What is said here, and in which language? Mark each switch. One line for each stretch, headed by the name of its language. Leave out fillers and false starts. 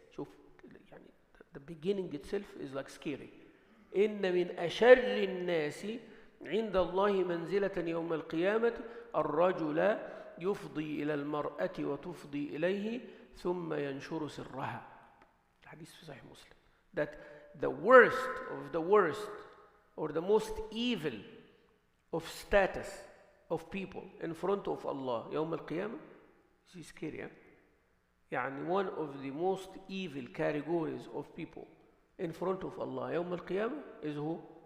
Arabic: شوف يعني
English: the beginning itself is like scary.
Arabic: إن من أشر الناس عند الله منزلة يوم القيامة الرجل يفضي إلى المرأة وتفضي إليه ثم ينشر سرها. الحديث في صحيح مسلم.
English: That the worst of the worst or the most evil of status of people in front of Allah
Arabic: يوم القيامة.
English: This is scary, yeah? يعني one of the most evil categories of people in front of Allah
Arabic: يوم القيامة
English: is who?